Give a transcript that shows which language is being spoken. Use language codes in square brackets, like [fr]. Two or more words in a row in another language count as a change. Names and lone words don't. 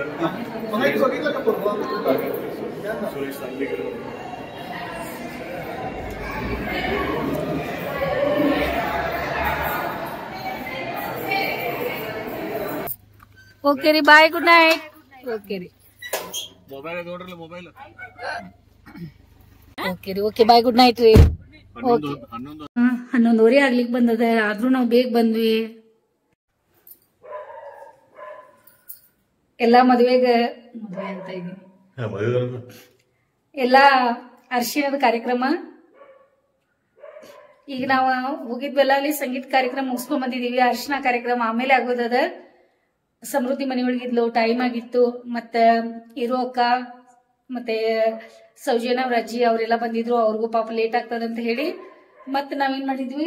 [mr] बघितलं का पूर्व सुरेश सांगलीकर [en] okay re bye good night okay re [kn] ಮೊಬೈಲ್ ನೋಡ್ರಲ್ಲ ಮೊಬೈಲ್ ಓಕೆ ರೀ [en] okay bye good night [kn] ರೀ 11:30 ಆಗ್ಲಿಕ್ಕೆ ಬಂದದ ಆದ್ರೂ ನಾವು ಬೇಗ ಬಂದ್ವಿ ಎಲ್ಲಾ ಮದುವೆ ಅಂತ ಇದೀನಿ ಎಲ್ಲಾ ಅರಿಶಿಣದ ಕಾರ್ಯಕ್ರಮ ಈಗ ನಾವು ಹೋಗಿದ್ವಲ್ಲ ಅಲ್ಲಿ ಸಂಗೀತ ಕಾರ್ಯಕ್ರಮ ಮುಗಿಸ್ಕೊಂಡ್ ಬಂದಿದೀವಿ ಅರಿಶಿಣ ಕಾರ್ಯಕ್ರಮ ಆಮೇಲೆ ಆಗೋದದ ಸಮೃದ್ಧಿ ಮನೆಯೊಳಗಿದ್ಲು ಟೈಮ್ ಆಗಿತ್ತು ಮತ್ತೆ ಇರೋ ಅಕ್ಕ ಮತ್ತೆ ಸೌಜನ್ಯ ಅವ್ರ ಅಜ್ಜಿ ಅವರೆಲ್ಲ ಬಂದಿದ್ರು ಅವ್ರಿಗೂ ಪಾಪ ಲೇಟ್ ಆಗ್ತದಂತ ಹೇಳಿ ಮತ್ತೆ ನಾವೇನ್ ಮಾಡಿದ್ವಿ